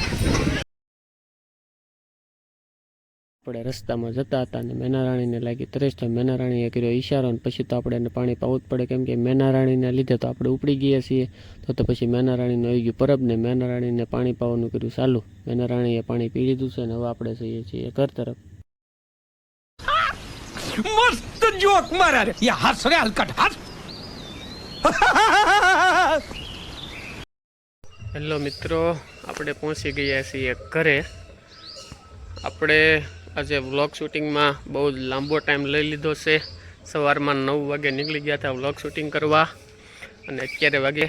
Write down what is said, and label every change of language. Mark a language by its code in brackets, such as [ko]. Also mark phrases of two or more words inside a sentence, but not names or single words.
[gu] આપણે રસ્તામાં જતા હતા અને મેનારાણીને લાગી તરસ. તો મેનારાણીએ કર્યો ઈશારો અને પછી તો આપણે એને પાણી પાવું જ પડે, કેમ કે મેનારાણીને લીધે તો આપણે ઉપડી ગયા છીએ. તો પછી મેનારાણીનું આવી ગયું પરબ ને મેનારાણીને પાણી પાવાનું કર્યું ચાલુ. મેનારાણીએ પાણી પી લીધું છે અને હવે આપણે જઈએ છીએ ઘર તરફ. [hi] मस्त जोक मारा रे ये हंस रे हलकट हंस [gu] હેલો મિત્રો, આપણે પહોંચી ગયા છીએ ઘરે. આપણે આજે [en] vlog shooting [gu] બહુ જ લાંબો ટાઈમ લઈ લીધો છે. સવારમાં 9 વાગે નીકળી ગયા હતા [en] vlog shooting [gu] કરવા અને 11 વાગે.